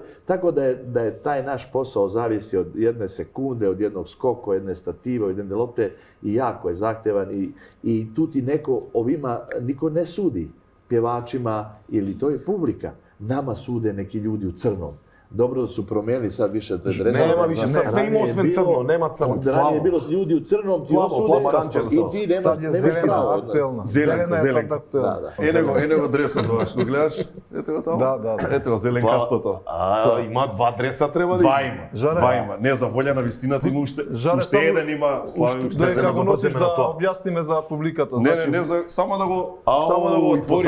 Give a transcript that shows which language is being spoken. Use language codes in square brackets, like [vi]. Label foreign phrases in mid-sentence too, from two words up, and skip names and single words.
[sr] Tako da je taj naš posao zavisi od jedne sekunde, od jednog skoka, jedne stative, od jedne lopte i jako je zahtjevan i tu ti niko ne sudi pjevačima ili to je publika. Nama sude neki ljudi u crnom. Dobro da su promijenili sad više od [mk] Нема више, сад све има освен црно, нема црно. [sr] Ranije je bilo ljudi u crnom, ti Plavo, osude pomarančasto. i ti Sad je nemaš zelena pravo. [mk] актуелна. Зеленка, Зелена е зеленка. sad актуелна. Da. Енего дресот доаш, го гледаш? Ето го таму. Да. Ето го зеленкастото. Има два дреса треба да Два има. има, Жаре. два има. Не за волја на вистината има уште Жаре, уште само- еден има, Слави уште Додека еден. го да носиш вртиме на да тоа. објасниме за публиката. Не, за само да го отвориме.